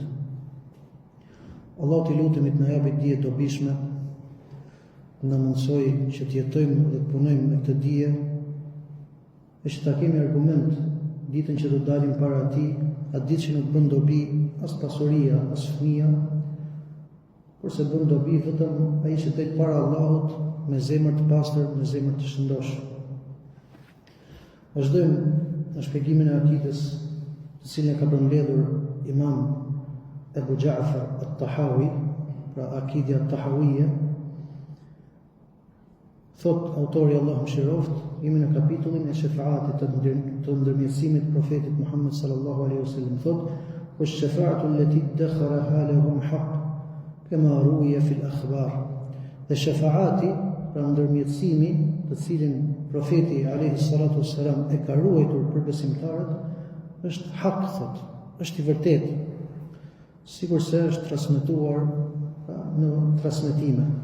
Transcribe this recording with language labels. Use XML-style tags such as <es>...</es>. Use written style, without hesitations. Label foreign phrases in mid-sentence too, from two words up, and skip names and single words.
<sq>Allahu t'i lutemi të na japë dije të dobishme, na mundsoj që të jetojmë dhe të punojmë me këtë dije, e që ta kemi argument ditën që do dalim para tij, atë ditë që nuk bën dobi as pasuria, as fëmia, kurse bën dobi vetëm ai që del para Allahut me zemër të pastër, me zemër të shëndosh. Vazhdojmë në shpjegimin e akides, të cilën e ka përmbledhur Imam Ebu Ja'far at-Tahawi, pra akidja at-Tahawiyya. Thot autori Allahu mëshiroft, jemi në kapitullin e shefaatit të ndërmjetësimit profetit Muhammed</sq> <ar>صلى الله عليه وسلم.</ar> <sq>Thot:</sq> <ar>"والشفاعة التي ادخرها لهم حق كما روي في الأخبار."</ar> <sq>Dhe shafaati, pra ndërmjetësimi, të cilin profeti</sq> <ar>عليه الصلاة والسلام</ar> <sq>e ka ruajtur për besimtarët, është hak, thot, është i vërtetë, sikur se është transmetuar në transmetime.</sq>